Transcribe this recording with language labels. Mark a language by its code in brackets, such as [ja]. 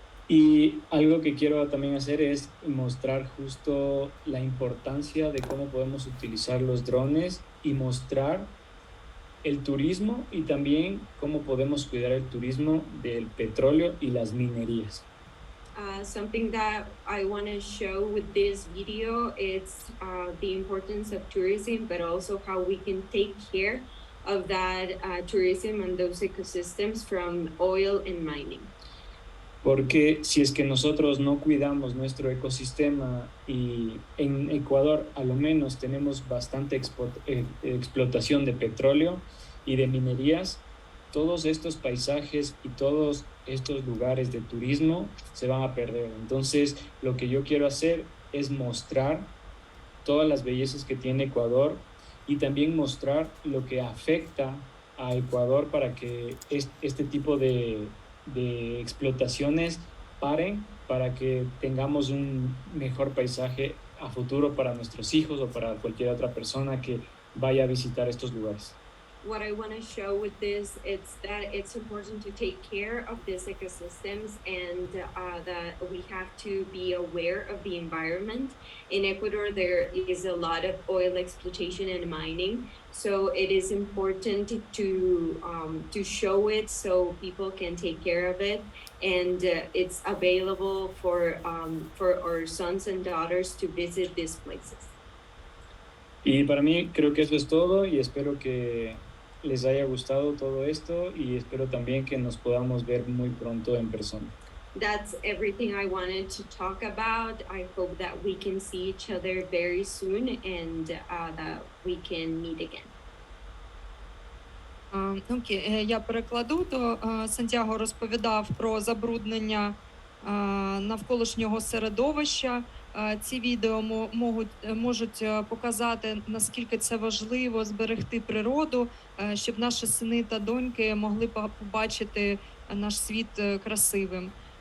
[es] Y algo que quiero también hacer es mostrar justo la importancia de cómo podemos utilizar los drones y mostrar el turismo y también cómo podemos cuidar el turismo del petróleo y las minerías. [en] Something that I want to show with this video is the importance of tourism, but also how we can take care of that tourism and those ecosystems from oil and mining. [es] Porque si es que nosotros no cuidamos nuestro ecosistema y en Ecuador a lo menos tenemos bastante explotación de petróleo y de minerías, todos estos paisajes y todos estos lugares de turismo se van a perder. Entonces, lo que yo quiero hacer es mostrar todas las bellezas que tiene Ecuador y también mostrar lo que afecta a Ecuador para que este tipo de explotaciones paren, para que tengamos un mejor paisaje a futuro para nuestros hijos o para cualquier otra persona que vaya a visitar estos lugares. [en] What I want to show with this is that it's important to take care of these ecosystems and that we have to be aware of the environment. In Ecuador, there is a lot of oil exploitation and mining, so it is important to show it so people can take care of it, and it's available for our sons and daughters to visit these places. [es] Y para mí creo que eso es todo y espero que les haya gustado todo esto y espero también que nos podamos ver muy pronto en persona. [en] That's everything I wanted to talk about. I hope that we can see each other very soon and that we can meet again. [uk] Окей, я перекладу, то Сантьяго розповідав про забруднення навколишнього середовища. Ці відео можуть показати, наскільки це важливо зберегти природу, щоб наші сини та доньки могли побачити наш світ красивим.